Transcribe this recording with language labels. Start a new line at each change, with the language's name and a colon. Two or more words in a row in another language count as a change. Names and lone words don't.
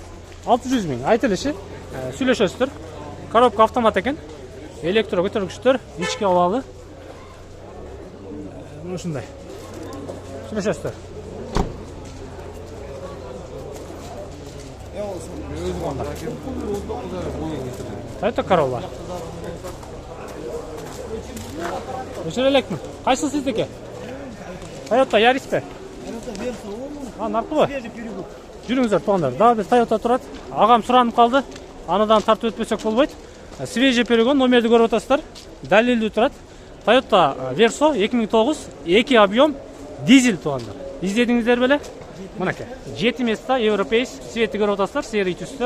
Kyrgyz: 600 миң. Айтылышы. Сүйлөшөсүздөр. Коробка автомат экен. Электро көтөргүчтөр, ички абалы. Ушундай. Сүйлөшөсүздөр. Toyota Corolla.
Kazakh: Өшір элекмін. Қайсы сіздеке? Toyota Yaris пе? Нарқы ба?
Kyrgyz: Жүрүңүздөр туугандар. Дагы бир Toyota турат. Агам суранып калды. Анадан тартып өтпөсөк болбойт.
Russian: Свежий перегон,
Kyrgyz: номерди көрүп атасыздар. Далилдүү турат. Toyota Verso 2009, 2 объем, дизель туугандар. Издедиңиздер беле? Мынакей. 7
Russian: места европейс,
Kyrgyz: светти көрүп атасыздар, серый түстө.